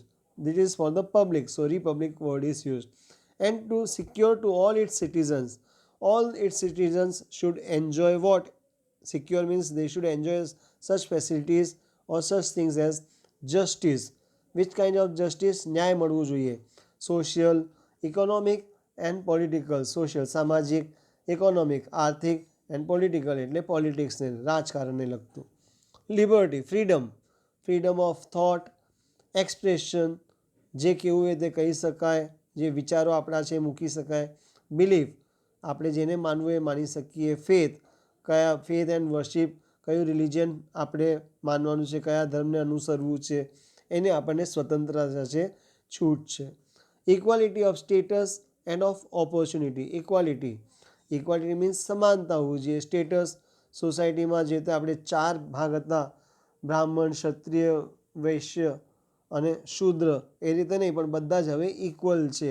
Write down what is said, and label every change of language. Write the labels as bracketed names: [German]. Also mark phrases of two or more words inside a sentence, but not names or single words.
[English] This is for the public, so republic word is used. And to secure to all its citizens should enjoy what? Secure means they should enjoy such facilities or such things as justice. Which kind of justice? [Gujarati] ન્યાય મળવું જોઈએ. [English] Social, economic and political. [Gujarati] Social સામાજિક, economic આર્થિક [English] and political [Gujarati] એટલે પોલિટિક્સને રાજકારણને લગતું. [English] Liberty freedom of thought, expression, [Gujarati] જે કેવું હોય તે કહી શકાય, જે વિચારો આપણા છે મૂકી શકાય. Belief આપણે જેને માનવું એ માની શકીએ. [English] faith and worship [Gujarati] કયું રિલિજન આપણે માનવાનું છે, કયા ધર્મને અનુસરવું છે, એને આપણને સ્વતંત્રતા છે, છૂટ છે. [English] equality of status and of opportunity. equality means [Gujarati] સમાનતા હોવી જોઈએ. સ્ટેટસ સોસાયટીમાં જે તે આપણે 4 ભાગ હતા, બ્રાહ્મણ, ક્ષત્રિય, વૈશ્ય અને શૂદ્ર, એ રીતે નહીં, પણ બધા જ હવે ઇક્વલ છે.